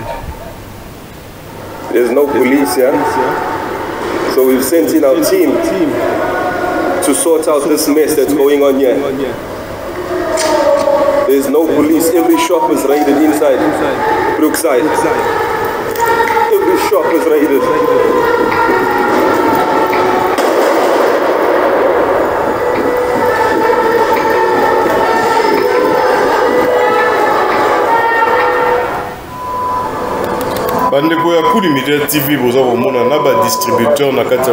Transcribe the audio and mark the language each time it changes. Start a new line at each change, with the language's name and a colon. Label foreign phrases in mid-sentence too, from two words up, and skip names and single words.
English: There's no police here, so we've sent in our team to sort out this mess that's going on here. There's no police. Every shop is raided inside Brookside. Every shop is raided.
Lingala: Bandeko ya Kuli Media TV boza komona na ba distributeur na kati